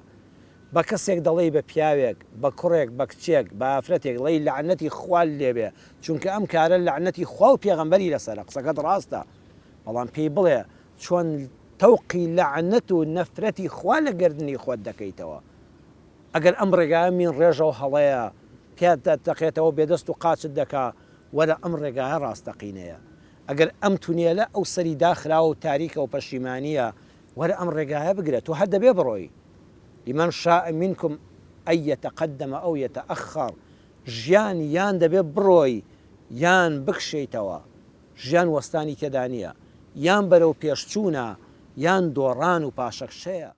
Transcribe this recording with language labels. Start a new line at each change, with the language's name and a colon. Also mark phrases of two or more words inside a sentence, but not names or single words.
Central Kurdish: بە کەسێک دەڵی بە پیاوێک، بە کوڕێک، بە کچێک، بە ئافرەتێک دڵی لەعنەتی خوال لێبێ، چونکە ئەم کارە لەعنەتی خوا و پێغەمبەری لەسەرە، قسەکەت ڕاستە، بەڵام پێی بڵێ چۆن تەوقی لەعنەت و نەفرەتی خوا لە گردنی خۆت دەکەیتەوە. ئەگەر ئەم ڕێگایە من ڕێژە و هەڵەیە پێت دەقێتەوە بێدەست و قاچت دەکا، وەرە ئەم ڕێگایە ڕاستەقینەیە. ئەگەر ئەم تونێلە ئەو سەری داخراوە و تاریکە و پەشیمانیە، وەرە ئەم ڕێگایە بگرێت و هەر دەبێ بڕۆی.
Arabic: لمن شاء منكم أن يتقدم أو يتأخر،
Central Kurdish: ژیان یان دەبێ بڕۆی یان بکشیتەوە، ژیان وەستانی تێدا نییە، یان بەرەو پێشچوونە یان دۆڕان و پاشەکشەیە.